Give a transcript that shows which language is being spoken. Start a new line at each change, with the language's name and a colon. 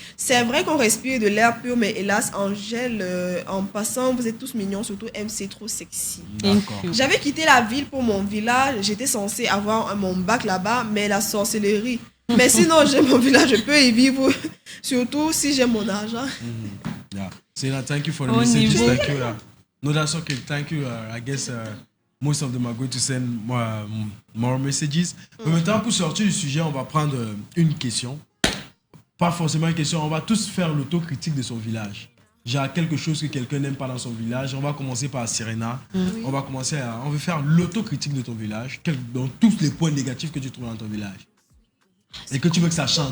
French: C'est vrai qu'on respire de l'air pur, mais hélas, Angèle, en passant, vous êtes tous mignons, surtout MC, trop sexy. J'avais quitté la ville pour mon village. J'étais censée avoir mon bac là-bas, mais la sorcellerie. Mais sinon, j'aime mon village, je peux y vivre, surtout si j'ai mon argent.
English: Yeah. Sena, thank you for the messages. Thank you. No, that's okay. Thank you. I guess most of them are going to send more messages.
French: Mais maintenant, pour sortir du sujet, on va prendre une question. Pas forcément une question, on va tous faire l'autocritique de son village. Genre quelque chose que quelqu'un n'aime pas dans son village. On va commencer par Serena. On veut faire l'autocritique de ton village, dans tous les points négatifs que tu trouves dans ton village. Et que tu veux que ça change.